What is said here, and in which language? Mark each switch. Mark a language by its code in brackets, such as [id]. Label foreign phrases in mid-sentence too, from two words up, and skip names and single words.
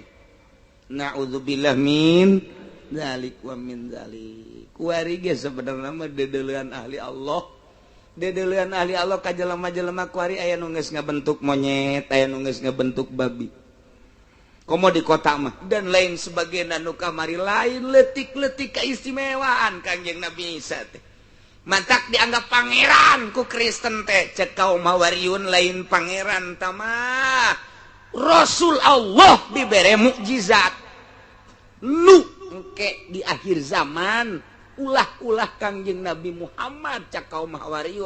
[ar] نعوذ بالله من ذلك ومن ذلك. [su] Kuari ge sebenarnya mah dedeleuan ahli Allah. Dedeleuan ahli Allah ka jelema-jelema kuari aya nu geus ngabentuk monyet, aya nu geus ngabentuk babi. Komo di kota mah [id] dan lain sebagainya [su] nu kamari lain leutik-leutik keistimewaan Kangjeng Nabi Isa teh. Mantak dianggap pangeran ku Kristen teh, cek kaum Hawariyun lain pangeran tamah. Rasul Allah dibere mukjizat. Lu engke di akhir zaman ulah-ulah Kangjeng Nabi Muhammad cek kaum Hawariyun.